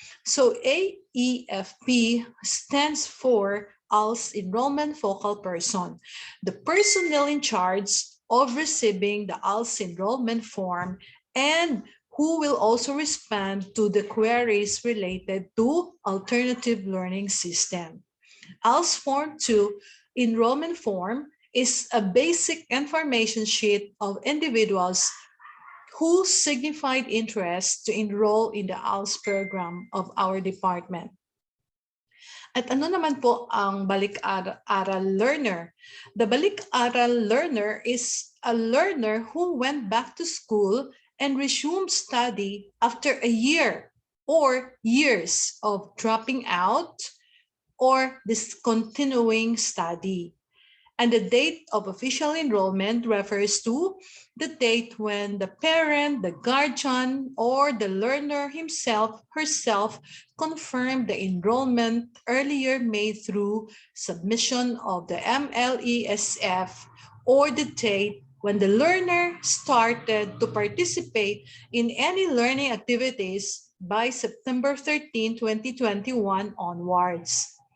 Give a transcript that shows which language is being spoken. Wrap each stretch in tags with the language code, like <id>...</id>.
<en>So AEFP stands for ALS Enrollment Focal Person, the personnel in charge of receiving the ALS enrollment form and who will also respond to the queries related to alternative learning system. ALS Form 2 enrollment form is a basic information sheet of individuals who signified interest to enroll in the ALS program of our department.</en> <tl>At ano naman po ang balik-aral learner?</tl> <en>The balik-aral learner is a learner who went back to school and resumed study after a year or years of dropping out or discontinuing study. And the date of official enrollment refers to the date when the parent, the guardian, or the learner himself, herself confirmed the enrollment earlier made through submission of the MLESF, or the date when the learner started to participate in any learning activities by September 13, 2021 onwards.</en>